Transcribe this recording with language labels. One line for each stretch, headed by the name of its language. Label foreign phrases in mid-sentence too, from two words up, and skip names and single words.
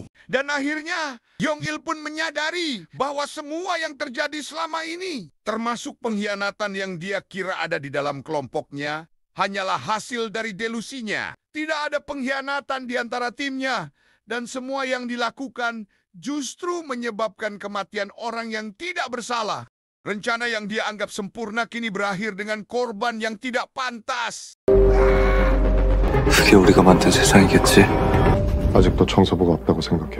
Indonesian: Dan akhirnya, Yong Il pun menyadari bahwa semua yang terjadi selama ini, termasuk pengkhianatan yang dia kira ada di dalam kelompoknya, hanyalah hasil dari delusinya. Tidak ada pengkhianatan di antara timnya, dan semua yang dilakukan justru menyebabkan kematian orang yang tidak bersalah. Rencana yang dia anggap sempurna kini berakhir dengan korban yang tidak pantas.
Korean: 그게 우리가 만든 세상이겠지. 아직도 청소부가 없다고 생각해요?